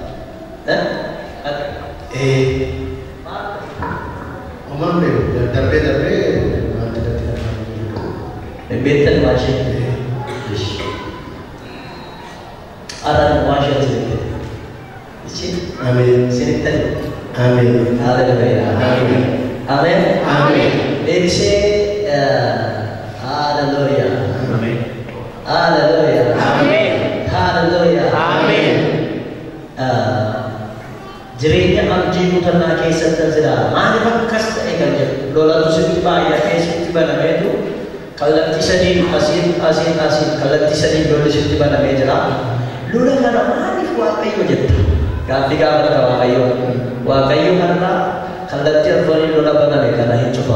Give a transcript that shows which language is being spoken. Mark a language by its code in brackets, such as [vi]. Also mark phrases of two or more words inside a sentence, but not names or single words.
[om] Oman darbee waan jalatti dhagaatti. Beektan maashee. Araan maashee asirratti. Isin. Amin. Sinittan. Amin. Hallelujah. Amin. Amen. Amin. Deebisee hallelujah. Amin. Hallelujah. Amin. Hallelujah. Amin. Jireenya abdii kutannaa keessatti jira. Maaliif akkas ta'e kan jedhu lolatu sitti baay'ee keessatti banameetu kallattii sadii asiin kallattii sadii lolli sitti banamee jira. Lola kana maaliif Waaqayyo jetta? Gaaffii gaafata Waaqayyo kanarraa kallattii arfanii lola baname kana hin cufa.